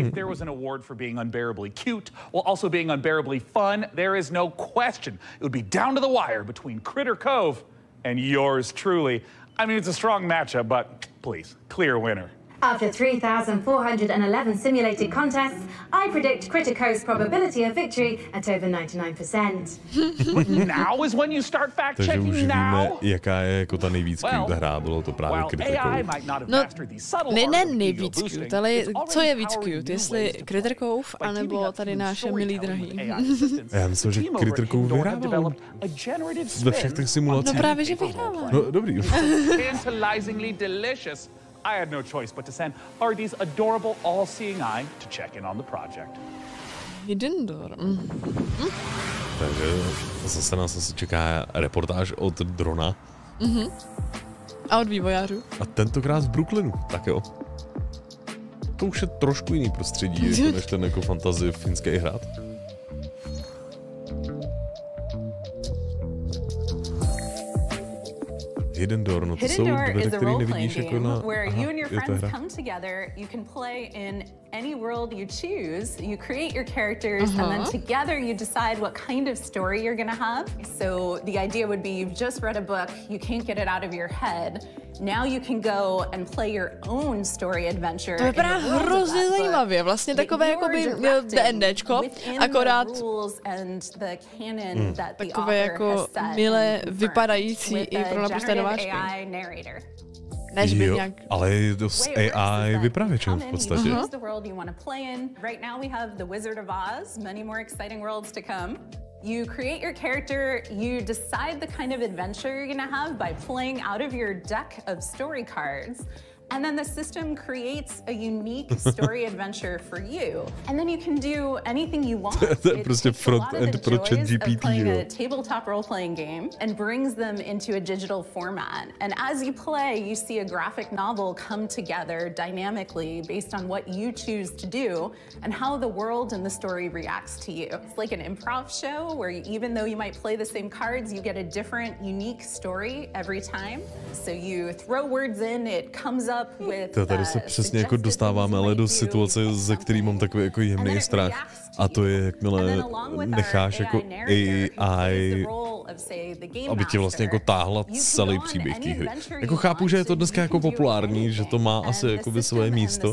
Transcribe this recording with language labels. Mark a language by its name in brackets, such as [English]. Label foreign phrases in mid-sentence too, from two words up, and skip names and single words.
[English] was an award for being unbearably cute while also being unbearably fun, there is no question it would be down to the wire between Critter Cove and yours truly. I mean, it's a strong matchup, but please, clear winner. After 3,411 simulated contests, I predict Critter Cove's probability of victory at over 99%. But now is when you start fact-checking now? [Czech] Takže už víme, jaká je jako ta nejvíc cute hra, bylo to právě Critter Cove. No, ne nejvíc cute, ale co je víc cute, jestli Critter Cove, anebo tady naše milí drahý. Já myslím, že Critter Cove vyhrával ve všech těch simulacích. No právě, že vyhrával. No dobrý. [English] Tantalizingly delicious. I had no choice but to send RD's adorable all-seeing eye to check in on the project. Hidden door. [Czech] Takže zase nás asi čeká reportáž od drona. A od vývojářů. A tentokrát v Brooklynu, tak jo. To už je trošku jiný prostředí, jako než ten jako fantasy finský hrad. Hidden door, no to jsou dveře, které nevidíš jako na... [English] Where you and your friends come together, you can play in any world you choose. You create your characters and then together you decide what kind of story you're gonna have. So the idea would be you've just read a book, you can't get it out of your head. Now you can go and play your own story adventure. [Czech] To vypadá hrozně zajímavě, vlastně takové jako by D&Dčko, akorát takové jako milé vypadající i pro naprosté nováčky. Než by nějak... Ale je to s AI vypravěčem v podstatě. [English] You create your character, you decide the kind of adventure you're gonna have by playing out of your deck of story cards. And then the system creates a unique story adventure for you. And then you can do anything you want. [Czech] To je prostě front-end pro ChatGPT, [English] playing a tabletop role-playing game and brings them into a digital format. And as you play, you see a graphic novel come together dynamically based on what you choose to do and how the world and the story reacts to you. It's like an improv show where even though you might play the same cards, you get a different, unique story every time. So you throw words in, it comes up. [Czech] Tady se přesně jako dostáváme ale do situace, ze který mám takový jako jemný strach. A to je, jakmile necháš jako AI, aby tě vlastně jako táhla celý příběh té hry. Jako chápu, že je to dneska jako populární, že to má asi jakoby svoje místo.